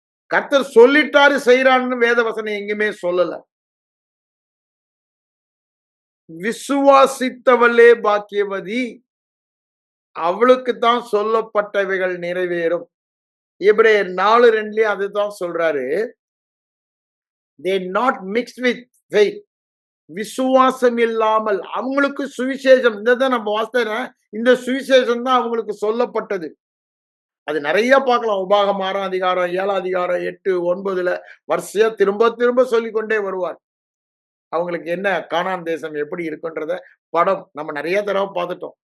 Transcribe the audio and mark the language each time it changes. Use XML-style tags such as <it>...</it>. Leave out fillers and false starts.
<ta>கர்த்தர் சொல்லிட்டாரு செய்யறான்னு வேதவசனம் எங்குமே சொல்லல. விசுவாசித்தவளே பாக்கியவதி, அவளுக்கு தான் சொல்லப்பட்டவைகள் நிறைவேறும். எபிரேயர் 4:2 அதுதான் சொல்றாரு.</ta> <en>they not mixed with faith.</en> <ta>விசுவாசம் இல்லாமல் அவங்களுக்கு சுவிசேஷம், இதான் நம்ம வாசிக்கிறோம், இந்த சுவிசேஷம் தான் அவங்களுக்கு சொல்லப்பட்டது. அது நிறைய பார்க்கலாம். உபாகம் 6 அதிகாரம் 7 அதிகாரம் 8 9 வரிசையா திரும்ப திரும்ப சொல்லிக்கொண்டே வருவார். அவங்களுக்கு என்ன கானான் தேசம் எப்படி இருக்குன்றத படம் நம்ம நிறைய தடவை பார்த்துட்டோம்.</ta>